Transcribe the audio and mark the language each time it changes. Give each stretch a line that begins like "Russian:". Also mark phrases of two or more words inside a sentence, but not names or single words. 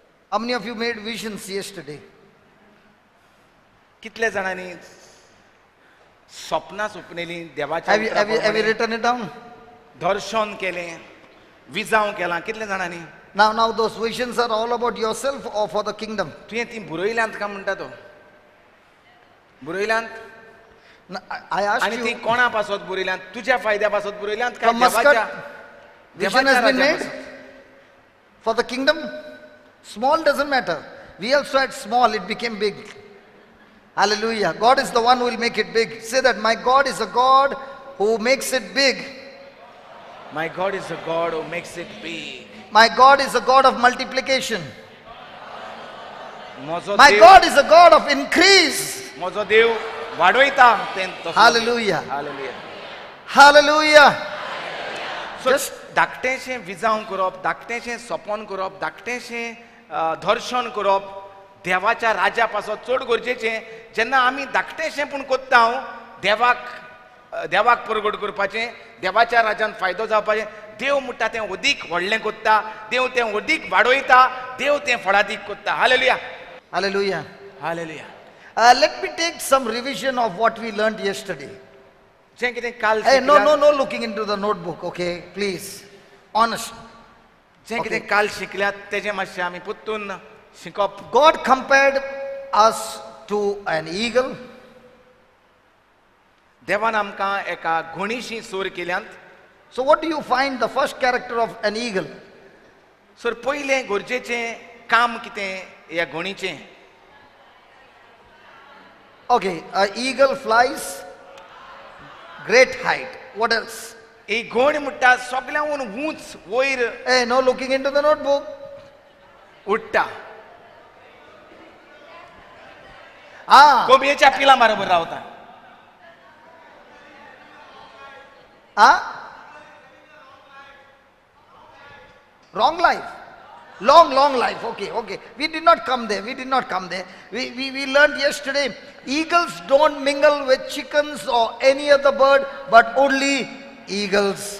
English: How many of you made visions yesterday?
Konkani: कितले जाणांनी स्वप्नां सोपलेलीं देवाच्या
English: Have you
Konkani: उतराप्रमाणे
English: written it down?
Konkani: दर्शन केलें, विजाव केलां, कितले जाणांनी?
English: Now those visions are all about yourself or for the kingdom?
Konkani: तुवें ती बुरयल्यांत काय म्हणटा तो? बुरयल्यांत?
English: Now, I asked
Konkani: आनी ती
English: you,
Konkani: कोणा पासत बुरयल्यांत? तुज्या फायद्या पासत बुरयल्यांत काय
English: from Muscat,
Konkani: देवाच्या
English: vision
Konkani: देवाच्या
English: has been
Konkani: राज्या
English: made
Konkani: पासत?
English: for the kingdom. Small doesn't matter. We also had small, it became big. Hallelujah. God is the one who will make it big. Say that my God is a God who makes it big. My God is a God who makes it big. My God is a God of multiplication.
Konkani: म्हजो
English: My
Konkani: देव
English: God is a God of increase.
Konkani: म्हजो देव वाडयता तें तसो.
English: Hallelujah. Hallelujah. Hallelujah. So, Just
Konkani: धाकटेशें विजाव करप, धाकटेशें सपन करप, धाकटेशें दर्शन करप देवाच्या राज्या पासत चड गरजेचें. जेन्ना आमी धाकटेशें पूण कोत्ता देवाक परगट करपाचें, देवाच्या राज्यान फायदो जावपाचें, देव म्हणटा तें अदीक व्हडलें कोत्ता, देव तें अदीक वाडयता, देव तें फळादीक कोत्ता. हालेलुया. hallelujah. हालेलुया.
English: Let me take some revision of what we learned yesterday.
Konkani: जें कितें काल
English: Hey, no
Konkani: शिकल्यात,
English: looking into the notebook, okay? Please. Honest.
Konkani: जें कितें काल शिकल्यात तेजें मातशें आमी पुत्तून शिकप.
English: God compared us to an eagle.
Konkani: देवान आमकां एका घोणीशी सोर केल्यांत.
English: So what do you find the first character of an eagle?
Konkani: सर पयलें गरजेचें काम कितें ह्या घोणीचें?
English: Okay, an eagle flies great height. What else?
Konkani: ही घोण म्हणटा सगळ्यांहून उंच वयर
English: Hey, no looking into the notebook.
Konkani: उडटा. Ah, कोंबयेच्या पिलां बरोबर रावता. ah.
English: Wrong life. Long life. Okay. We did not come there. We learned yesterday, eagles don't mingle with chickens or any other bird, but only eagles.